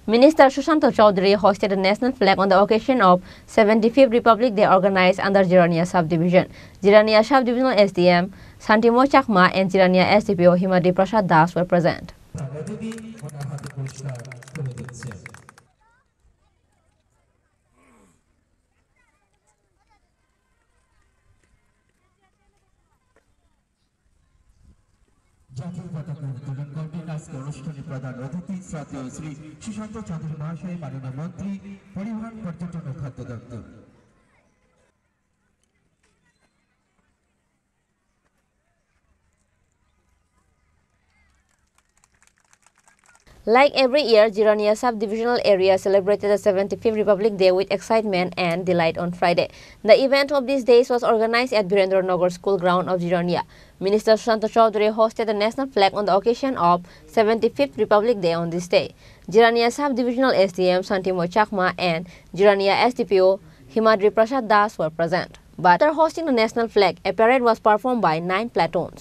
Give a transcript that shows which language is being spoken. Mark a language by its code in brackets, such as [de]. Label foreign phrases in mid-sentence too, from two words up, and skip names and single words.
[en] Minister Sushant Chowdhury hosted a national flag on the occasion of 75th Republic Day organized under Jirania Subdivision. Jirania Subdivisional SDM Santimo Chakma and Jirania SDPO Himadi Prasad Das were present. [bn] জাতীয় পতাকা উত্তোলন করবেন আজকে অনুষ্ঠানে প্রধান অতিথি শ্রদ্ধেয় শ্রী সুশান্ত চৌধুরী মহাশয়, মাননীয় মন্ত্রী, পরিবহন, পর্যটন ও খাদ্য দপ্তর। [en] Like every year, Jirania Subdivisional Area celebrated the 75th Republic Day with excitement and delight on Friday. The event of these days was organized at Birendra Nagar School Ground of Jirania. Minister Sushant Chowdhury hosted the national flag on the occasion of 75th Republic Day on this day. Jirania Subdivisional SDM Santimo Chakma and Jirania SDPO Himadri Prasad Das were present. But after hosting the national flag, a parade was performed by 9 platoons.